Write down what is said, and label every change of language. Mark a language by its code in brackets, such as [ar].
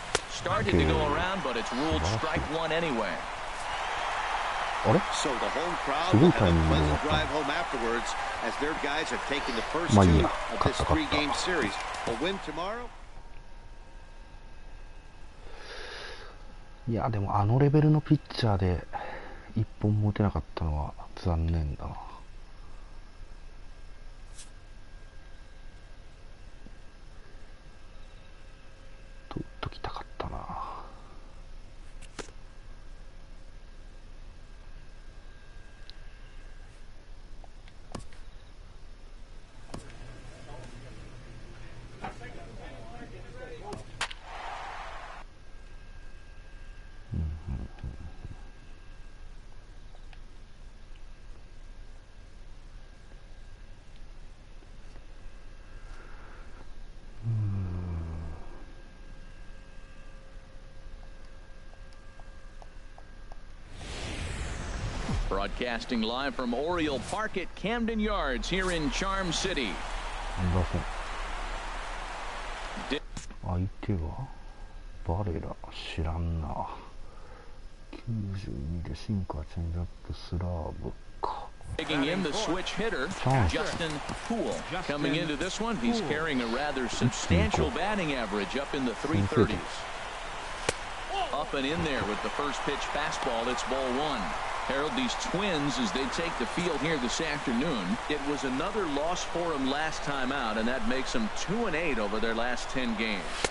[en] Started to go around, but it's ruled strike 1 anyway. So the home crowd will have a pleasant drive home afterwards as their guys have taken the first 2 of this 3-game series. A win tomorrow. [ja] いやでもあのレベルのピッチャーで1本も打てなかったのは残念だな。打っときたかったな。 [en] Broadcasting live from Oriole Park at Camden Yards here in Charm City. [ja] 相手はバレラ知らんな。92でシンカーチェンジアップスラーブか。 [en] Taking in the switch hitter, Justin Poo. Coming into this one, he's carrying a rather substantial batting average up in the 330s. Up and in there with the first pitch fastball. It's ball one. Harold, these Twins, as they take the field here this afternoon, it was another loss for them last time out, and that makes them 2-8 over their last 10 games.